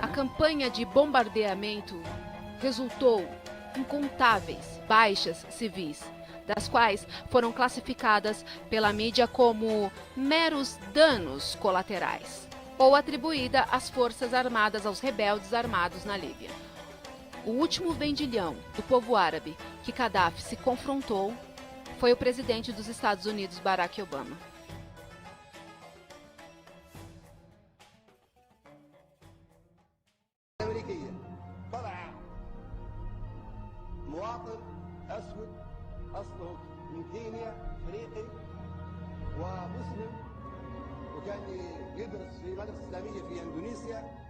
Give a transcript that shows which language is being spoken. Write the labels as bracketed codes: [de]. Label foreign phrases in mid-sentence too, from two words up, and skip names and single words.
[pt] A campanha de bombardeamento resultou em incontáveis baixas civis, das quais foram classificadas pela mídia como meros danos colaterais, ou atribuída às forças armadas, aos rebeldes armados na Líbia. O último vendilhão do povo árabe que Gaddafi se confrontou foi o presidente dos Estados Unidos, Barack Obama. [ar] مواطن أسود أصله من كينيا أفريقي ومسلم وكان يدرس في مدرسة إسلامية في إندونيسيا